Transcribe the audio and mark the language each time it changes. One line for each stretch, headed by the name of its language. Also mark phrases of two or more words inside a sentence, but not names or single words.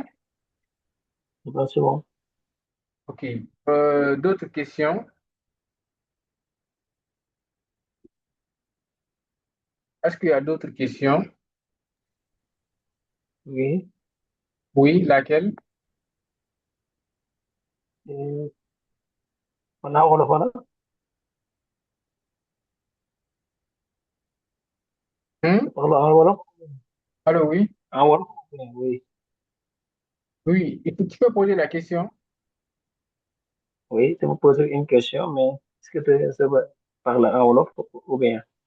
French: C'est bon. OK. D'autres questions? Est-ce qu'il y a d'autres questions? Oui. Oui, laquelle? Mana wala wala. Hmm? Parle en wolof. Allô, oui? En wolof. Oui. Oui. Et tu peux poser la question? Oui, tu me poses une question, mais est-ce que tu sais parler en wolof ou bien?